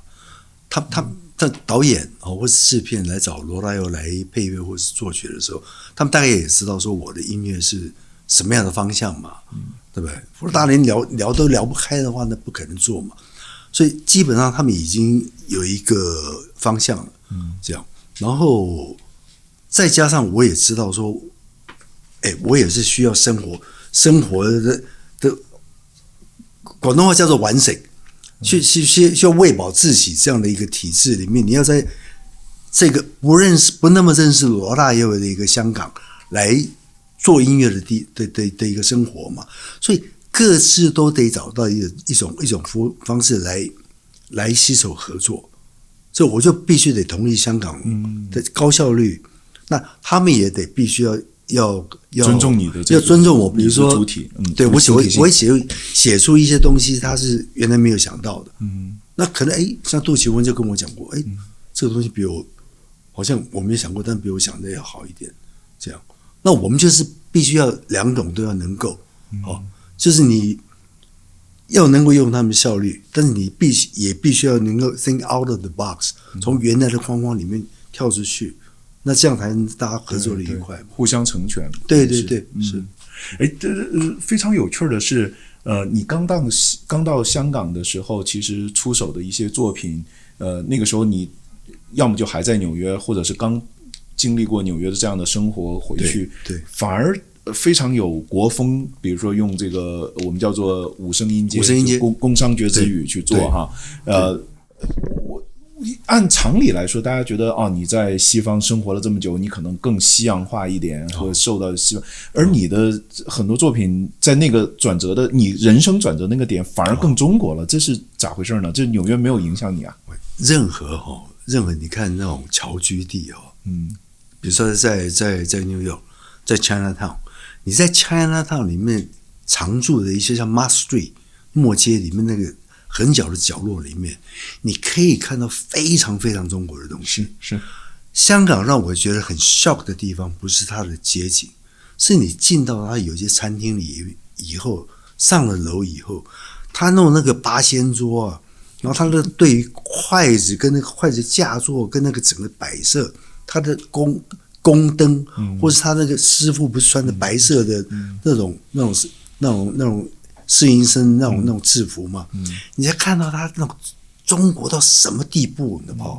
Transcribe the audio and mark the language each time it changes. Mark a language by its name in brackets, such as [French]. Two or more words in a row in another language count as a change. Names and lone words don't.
[Chinese] 他導演或是製片來找羅大佑來配樂或是作曲的時候，他們大概也知道說我的音樂是什麼樣的方向嘛，對不對？如果大家連聊都聊不開的話，那不可能做嘛。所以基本上他們已經有一個方向了，這樣。然後再加上我也知道說，我也是需要生活的廣東話叫做完成，需要餵飽自己這樣的一個體制裡面，你要在這個不那麼認識羅大佑的一個香港來做音樂的一個生活嘛，所以各自都得找到一種方式來攜手合作，所以我就必須得同意香港的高效率，那他們也得必須要尊重你的要尊重我，比如說主體，对我会写出一些東西，他是原来沒有想到的，那可能像杜琪峰就跟我講過，這個東西比我好像我沒想過，但比我想的要好一點，這樣，那我們就是必須要兩種都要能夠，就是你要能夠用他們效率，但是你也必須要能夠 [English] think out of the box， [Chinese] 從原來的框框裡面跳出去，那這樣才能大家合作的愉快，互相成全。对，是。非常有趣的是，你刚到香港的時候，其實出手的一些作品，那個時候你要麼就還在紐約，或者是剛經歷過紐約的這樣的生活回去，對，反而非常有國風，比如說用這個我們叫做五聲音階工商角徵羽去做哈，我按常理來說，大家覺得你在西方生活了這麼久，你可能更西洋化一點，或者受到西方，而你的很多作品在那個轉折的你人生轉折那個點，反而更中國了，這是咋回事呢？這紐約沒有影響你啊？任何你看那種僑居地比如說在 New York，在 Chinatown。你在 Chinatown 裡面常住的一些像 Mott Street 末街裡面那個很角的角落裡面，你可以看到非常非常中國的東西。是香港讓我覺得很 shock 的地方，不是它的街景，是你進到它有些餐廳裡以後，上了樓以後，他弄那個八仙桌啊，然後他的對於筷子跟那個筷子架座跟那個整個擺設，他的宮燈，或是他那個師傅不是穿的白色的那種試營生那種制服嘛，你才看到他那種中國到什麼地步，你知道嗎？